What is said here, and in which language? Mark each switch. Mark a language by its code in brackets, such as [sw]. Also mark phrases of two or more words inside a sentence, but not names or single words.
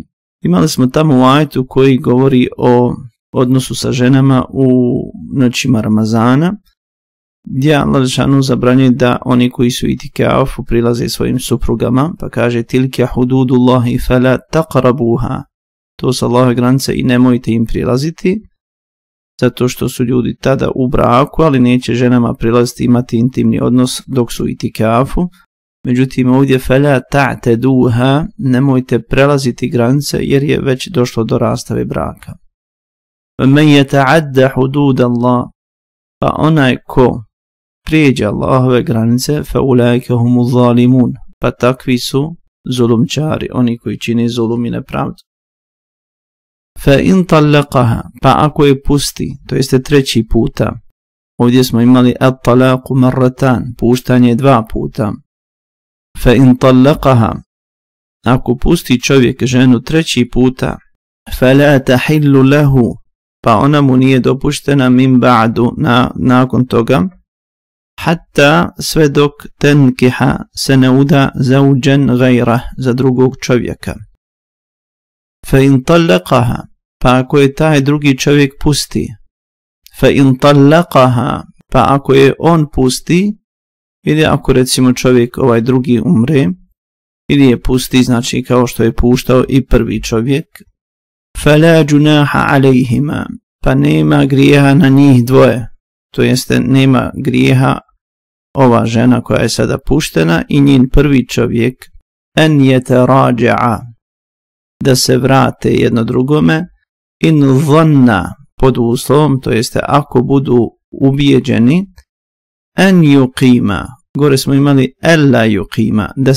[bs] Imali smo tamo u ajetu koji govori o odnosu sa ženama u noćima Ramazana, gdje Allah dželešanu zabranjuje da oni koji su itikafu prilaze svojim suprugama, pa kaže [ar] تلك حدود الله فلا تقربوها, [bs] to su Allahove granice i nemojte im prilaziti, zato što su ljudi tada u braku, ali neće ženama prilaziti imati intimni odnos dok su itikafu. Međutim, ovdje [ar] فلا تعتدوها, [bs] nemojte prelaziti granice jer je već došlo do rastave braka. [ar] من يتعد حدود الله, [bs] pa onaj ko prijeđe Allahove granice, [ar] فأولئك هم الظالمون, [bs] pa takvi su zulumčari, oni koji čine zulum i nepravdu. [ar] فإن طلقها, [bs] pa ako je pusti, to jeste treći puta, ovdje smo imali [ar] الطلاق مرتان, [bs] puštanje 2 puta. [ar] فإن طلقها, [bs] ako pusti čovjek ženu 3 puta, [ar] فلا تحل له, [bs] pa ona mu nije dopuštena [ar] من بعد, [bs] nakon toga, hatta sve dok tenkiha se ne uda [ar] زوجا غيره, [bs] za drugog čovjeka. [ar] فإن طلقها, [bs] pa ako je taj drugi čovjek pusti, [ar] فإن طلقها, [bs] pa ako je on pusti, ili ako recimo čovjek ovaj drugi umre, ili je pusti, znači kao što je puštao i prvi čovjek, [ar] فلا جناح عليهما, [bs] pa nema grijeha na njih dvoje, to jeste nema grijeha ova žena koja je sada puštena i njen prvi čovjek, [ar] أن يتراجعا, [bs] da se vrate jedno drugome, [ar] إن ظنا, [bs] pod uslovom, to jeste ako budu ubijeđeni, [ar] أن يقيما, [bs] gore smo imali [ar] ألا يقيما,